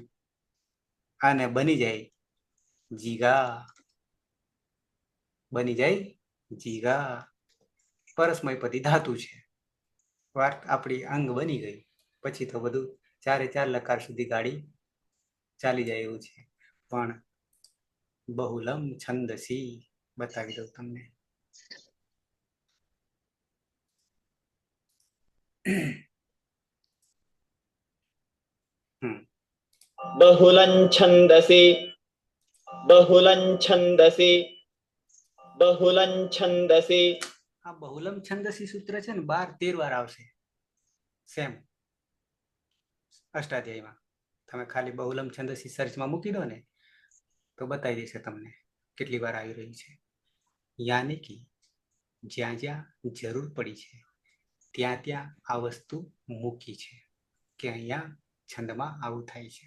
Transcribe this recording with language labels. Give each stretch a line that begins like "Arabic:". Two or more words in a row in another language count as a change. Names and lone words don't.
Gujarati: અને બની જાય જીગા, બની જાય જીગા. પરસ્મયપદી ધાતુ છે. વાત આપણી અંગ બની ગઈ. પછી તો બધું ચારે ચાર લકાર સુધી ગાડી ચાલી જાય એવું છે. પણ
Sanskrit: बहुलं छन्दसि
Gujarati: બતાવી દઉં તમને.
Sanskrit: बहुलं छन्दसि बहुलं छन्दसि बहुलं छन्दसि.
Gujarati: આ
Sanskrit: बहुलं छन्दसि
Gujarati: સૂત્ર છે ને 12-13 વાર આવશે સેમ અષ્ટાધ્યાયમાં. તમે ખાલી
Sanskrit: बहुलं छन्दसि
Gujarati: સર્ચમાં મૂકી દો ને તો બતાવી દેશે તમને કેટલી વાર આવી રહ્યું છે. યાની કે જ્યાં જ્યાં જરૂર પડી છે ત્યાં ત્યાં આ વસ્તુ મૂકી છે કે અહીંયા છંદમાં આવું થાય છે.